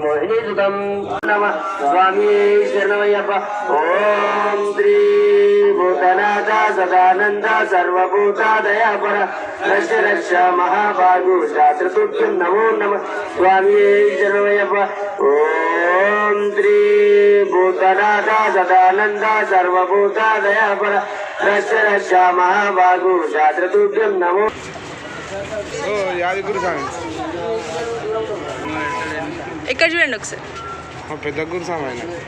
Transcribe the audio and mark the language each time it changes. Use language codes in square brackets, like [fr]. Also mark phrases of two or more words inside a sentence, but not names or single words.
[sa] मोहिनीसुतं नमः स्वामी शरणमय्यप्प ओम श्री भूतनाथ सदानंद सर्वभूतादयापर रक्ष रक्ष महाभागो शास्त्रतुभ्यं नमो नमः स्वामी शरणमय्यप्प ओम श्री भूतनाथ सदानंद सर्वभूतादयापर रक्ष रक्ष महाभागो शास्त्रतुभ्यं नमो [te] యాదగిరి స్వామి ఇక్కడ చూడండి ఒకసారి మా పెద్ద గురు స్వామి ఆయన